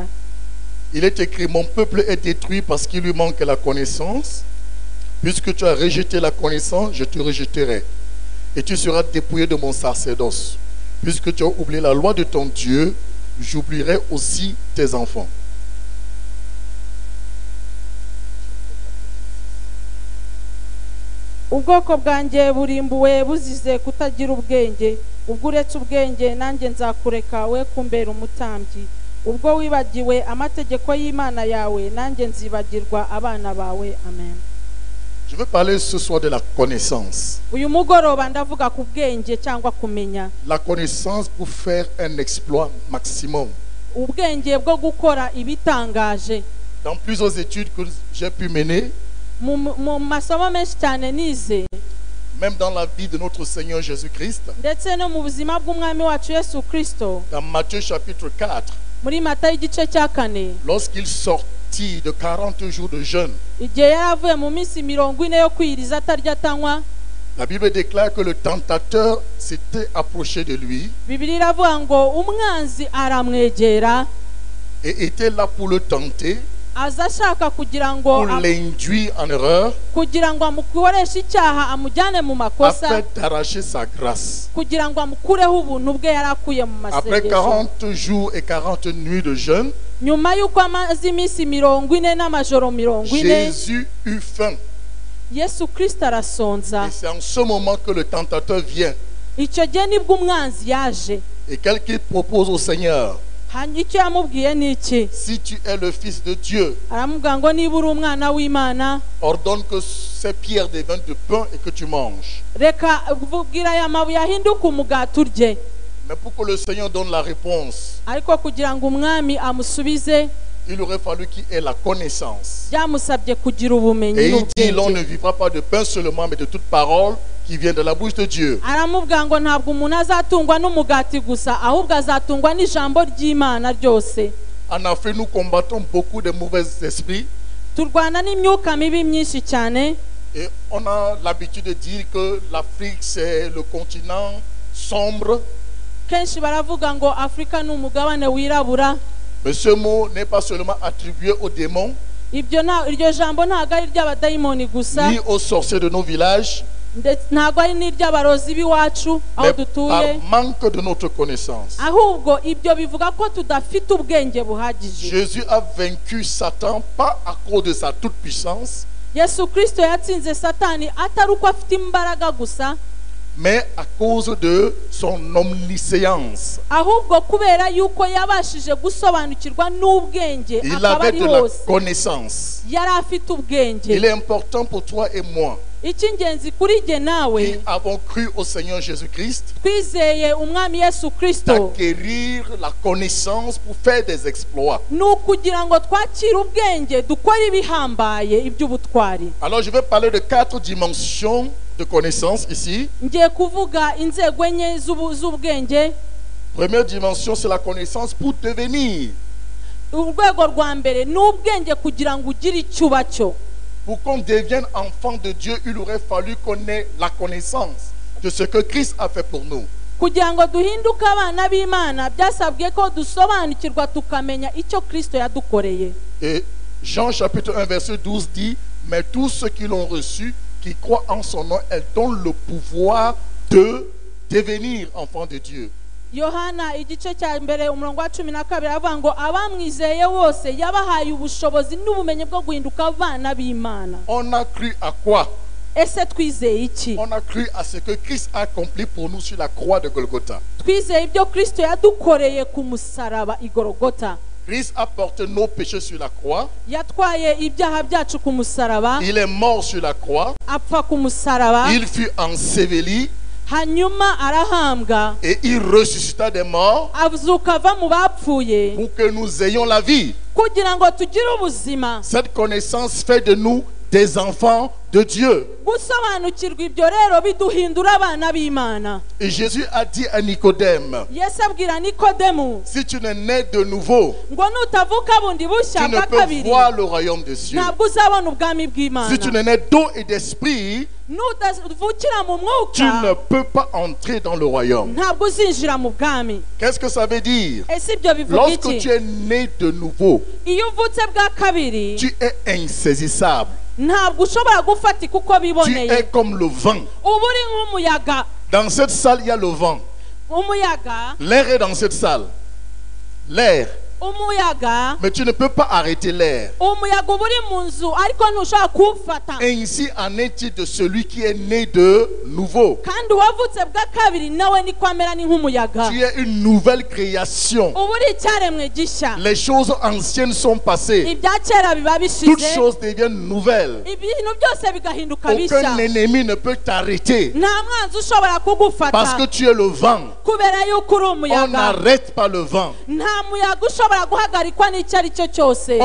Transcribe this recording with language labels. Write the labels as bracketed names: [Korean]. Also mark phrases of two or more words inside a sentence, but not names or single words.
[French] Il est écrit, mon peuple est détruit parce qu'il lui manque la connaissance. Puisque tu as rejeté la connaissance, je te rejetterai. Et tu seras dépouillé de mon sacerdoce. Puisque tu as oublié la loi de ton Dieu, j'oublierai aussi tes enfants. [Kinyarwanda] ubwoko bwanjye burimbuwe buzize kutagira ubwenge. ubwo uretse ubwenge nanjye nzakureka we kumbera umutambyi. ubwo wibagiwe amategeko y'Imana yawe nanjye nzibagirwa abana bawe. Amen. [French] Je veux parler ce soir de la connaissance. [Kinyarwanda] uyu mugoroba ndavuga ku bwenge cyangwa kumenya. [French] La connaissance pour faire un exploit maximum. [Kinyarwanda] ubwenge bwo gukora ibitangaje. [French] Dans plusieurs études que j'ai pu mener, [Kinyarwanda] mu masomo menshi cyane nize, [French] même dans la vie de notre Seigneur Jésus-Christ, [Kinyarwanda] ndetse no mu buzima bw'umwami wacu Yesu Kristo, [French] dans Matthieu chapitre 4, [Kinyarwanda] muri Matayo igice cya 4, [French] lorsqu'il sortit de 40 jours de jeûne, [Kinyarwanda] igihe yari avuye mu minsi 40 yo kwiyiriza atarya atanywa, [French] la Bible déclare que le tentateur s'était approché de lui [Kinyarwanda] Bibiliya iravuga ngo umwanzi aramwegera [French] et était là pour le tenter, [Kinyarwanda] aza ashaka kugira ngo [French] pour l'induire en erreur, [Kinyarwanda] kugira ngo amukoreshe icyaha amujyane mu makosa, [French] afin d'arracher sa grâce. [Kinyarwanda] kugira ngo amukureho ubuntu bwe yari akuye mu [French] Après [Kinyarwanda] masengesho. [French] 40 jours et 40 nuits de jeûne, [Kinyarwanda] nyuma y'uko amaze iminsi 40 n'amajoro 40, [French] Jésus eut faim. [Kinyarwanda] Yesu Kristo arasonza. [French] Et c'est en ce moment que le tentateur vient. [Kinyarwanda] icyo gihe nibwo umwanzi yaje. [French] Et quelqu'un propose au Seigneur, [Kinyarwanda] icyo yamubwiye ni iki? [French] Si tu es le fils de Dieu, [Kinyarwanda] aramubwira ngo niba uri umwana w'Imana, [French] ordonne que ces pierres deviennent de pain et que tu manges. [Kinyarwanda] reka bwira aya mabuye ahinduke umugati urye. [French] Mais pour que le Seigneur donne la réponse, [Kinyarwanda] ariko kugira ngo umwami amusubize [French] il aurait fallu qu'il ait la connaissance. [Kinyarwanda] byamusabye kugira ubumenyi [French] Et il dit, l'on ne [Kinyarwanda] n'ubwenge. [French] vivra pas de pain seulement, mais de toute parole qui vient de la bouche de Dieu. [Kinyarwanda] aramubwira ngo ntabwo umuntu azatungwa n'umugati gusa, ahubwo azatungwa n'ijambo ry'Imana ryose. [French] En Afrique, nous combattons beaucoup de mauvais esprits. [Kinyarwanda] turwana n'imyuka mibi myinshi cyane. [French] Et on a l'habitude de dire que l'Afrique, c'est le continent sombre. [Kinyarwanda] kenshi baravuga ngo Afurika ni umugabane wirabura. [French] Mais ce mot n'est pas seulement attribué aux démons, [Kinyarwanda] iryo jambo ntabwo ari iry'abadayimoni gusa, [French] ni aux sorciers de nos villages, [Kinyarwanda] ntabwo ari n'iry'abarozi b'iwacu aho [French] mais [Kinyarwanda] dutuye, [French] par manque de notre connaissance. [Kinyarwanda] ahubwo ibyo bivuga ko tudafite ubwenge buhagije. [French] Jésus a vaincu Satan pas à cause de sa toute-puissance, [Kinyarwanda] Yesu Kristo yatsinze Satani atari uko afite imbaraga gusa, [French] mais à cause de son omniscience. [Kinyarwanda] ahubwo kubera yuko yabashije gusobanukirwa n'ubwenge, [French] Il [Kinyarwanda] akaba [French] avait [Kinyarwanda] ari [French] de la [Kinyarwanda] hose [French] connaissance. [Kinyarwanda] yari afite ubwenge. [French] Il est important pour toi et moi [Kinyarwanda] icy'ingenzi kuri jye nawe [French] qui avons cru au Seigneur Jésus-Christ [Kinyarwanda] twizeye umwami Yesu Kristo, [French] d'acquérir la connaissance pour faire des exploits. [Kinyarwanda] ni ukugira ngo twakire ubwenge dukore ibihambaye iby'ubutwari. [French] Alors je vais parler de 4 dimensions de connaissance ici. [Kinyarwanda] ngiye kuvuga inzego enye z'ubwenge. [French] Première dimension, c'est la connaissance pour devenir. [Kinyarwanda] urwego rwa mbere ni ubwenge kugira ngo ugire icyo uba cyo. [French] Pour qu'on devienne enfant de Dieu, il aurait fallu qu'on ait la connaissance de ce que Christ a fait pour nous. [Kinyarwanda] kugira ngo duhinduke abana b'Imana byasabwe ko dusobanukirwa tukamenya icyo Kristo yadukoreye. [French] Et Jean chapitre 1 verset 12 dit, mais tous ceux qui l'ont reçu, qui croient en son nom, elle donne le pouvoir de devenir enfant de Dieu. [Kinyarwanda] Yohana igice cya mbere umurongo wa 12 avuga ngo abamwizeye bose yabahaye ubushobozi n'ubumenyi bwo guhinduka abana b'Imana. [French] On a cru à quoi? [Kinyarwanda] ese twizeye iki? [French] On a cru à ce que Christ a accompli pour nous sur la croix de Golgotha. [Kinyarwanda] twizeye ibyo Kristo yadukoreye ku musaraba i Golgotha. [French] Christ a porté nos péchés sur la croix. [Kinyarwanda] yatwaye ibyaha byacu ku musaraba, [French] Il est mort sur la croix. [Kinyarwanda] apfa ku musaraba, [French] Il fut enseveli [Kinyarwanda] hanyuma arahambwa, [French] et il ressuscita des morts [Kinyarwanda] azuka ava mu bapfuye [French] pour que nous ayons la vie. [Kinyarwanda] kugira ngo tugire ubuzima. [French] Cette connaissance fait de nous des enfants de Dieu. [Kinyarwanda] gusobanukirwa ibyo rero biduhindura abana b'Imana. [French] Et Jésus a dit à Nicodème, [Kinyarwanda] Yesu abwira Nikodemu [French] si tu n'es né de nouveau, [Kinyarwanda] ngo nutavuka bundi bushya [French] tu ne [Kinyarwanda] bwa [French] peux [Kinyarwanda] kabiri [French] voir le royaume des cieux. [Kinyarwanda] ntabwo uzabona ubwami bw'Imana. [French] Si tu n'es né d'eau et d'esprit, [Kinyarwanda] nutavukira mu [French] tu ne [Kinyarwanda] mwuka [French] peux pas entrer dans le royaume. [Kinyarwanda] ntabwo uzinjira mu bwami. [French] Qu'est-ce que ça veut dire? [Kinyarwanda] ese ibyo bivuga [French] Lorsque [Kinyarwanda] iki? [French] tu es né de nouveau, [Kinyarwanda] iyo uvutse bwa kabiri [French] tu es insaisissable. [Kinyarwanda] ntabwo ushobora gufatika uko [French] Tu [Kinyarwanda] biboneye. [French] es comme le vent. [Kinyarwanda] uba uri nk'umuyaga. [French] Dans cette salle, il y a le vent. [Kinyarwanda] umuyaga [French] L'air est dans cette salle. L'air. [Kinyarwanda] umuyaga [French] Mais tu ne peux pas arrêter l'air. [Kinyarwanda] umuyaga uba uri mu nzu ariko ntushobora kuwufata. [French] Ainsi en est-il de celui qui est né de nouveau. [Kinyarwanda] kandi uwavutse bwa kabiri nawe niko amera ni nk'umuyaga. [French] Tu es une nouvelle création. [Kinyarwanda] uba uri icyaremwe gishya. [French] Les choses anciennes sont passées. [Kinyarwanda] ibya kera biba [French] Toutes [Kinyarwanda] bishize, [French] choses deviennent nouvelles. [Kinyarwanda] ibintu byose bigahinduka bishya. [French] Aucun ennemi ne peut t'arrêter. [Kinyarwanda] nta mwanzi ushobora [French] Parce [Kinyarwanda] kugufata [French] que tu es le vent. [Kinyarwanda] kubera yuko uri [French] On [Kinyarwanda] umuyaga. [French] n'arrête pas le vent. [Kinyarwanda] nta muyaga ushobora guhagarikwa n'icyo ari cyo cyose.